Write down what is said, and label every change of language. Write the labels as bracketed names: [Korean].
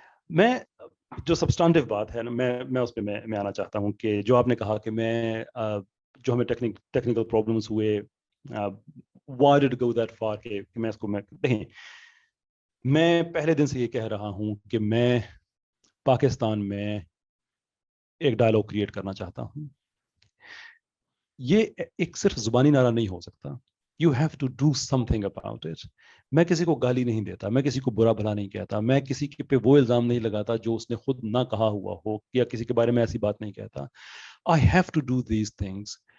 [Urdu] میں جو سبسٹانٹیو بات ہے نا، میں اس پہ میں آنا چاہتا ہوں کہ جو آپ نے کہا کہ میں جو ہمیں ٹیکنیکل پرابلمس ہوئے، [English] why did it go that far [Urdu] کہ میں اس کو دیکھیں، میں پہلے دن سے یہ کہہ رہا ہوں کہ میں پاکستان میں ایک ڈائلاگ کریٹ کرنا چاہتا ہوں. یہ ایک صرف زبانی نعرہ نہیں ہو سکتا. [English] You have to do something about it. [Urdu] میں کسی کو گالی نہیں دیتا، میں کسی کو برا بھلا نہیں کہتا، میں کسی کے پہ وہ الزام نہیں لگاتا جو اس نے خود نہ کہا ہوا ہو، یا کسی کے بارے میں ایسی بات نہیں کہتا. [English] I have to do these things.